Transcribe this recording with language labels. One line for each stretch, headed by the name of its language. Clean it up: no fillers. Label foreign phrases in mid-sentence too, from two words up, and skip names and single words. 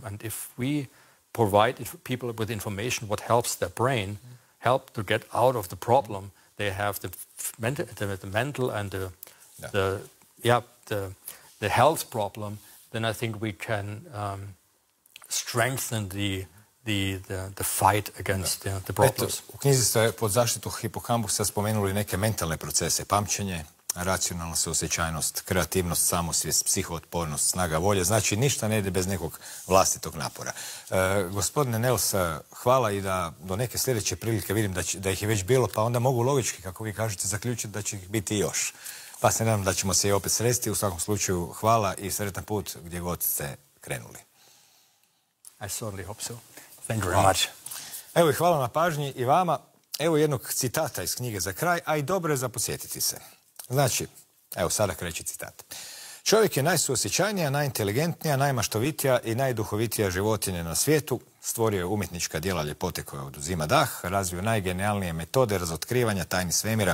English: And if we provide people with information what helps their brain, help to get out of the problem, they have the mental and the health problem, then I think we can strengthen the fight against the problems.
Croatian: Eto, u knjizi ste pod zaštitu hipokampusa spomenuli neke mentalne procese, pamćenje, racionalna suosjećajnost, kreativnost, samosvijest, psihootpornost, snaga volje. Znači, ništa ne ide bez nekog vlastitog napora. Gospodine Nehls, hvala i da do neke sljedeće prilike vidim da ih je već bilo, pa onda mogu logički, kako vi kažete, zaključiti da će ih biti još. Pa se nadam da ćemo se i opet sresti. U svakom slučaju, hvala i sretan put gdje god ste krenuli.
English: I certainly hope so. Thank you very much.
Croatian: Evo i hvala na pažnji i vama. Evo jednog citata iz knjige za kraj, a i dobro je za podsjetiti se. Znači, evo sada kreće citat. Čovjek je najsuosjećajnija, najinteligentnija, najmaštovitija i najduhovitija životinja na svijetu. Stvorio je umjetnička djela ljepote koja oduzima dah, razvio najgenijalnije metode razotkrivanja tajni svemira.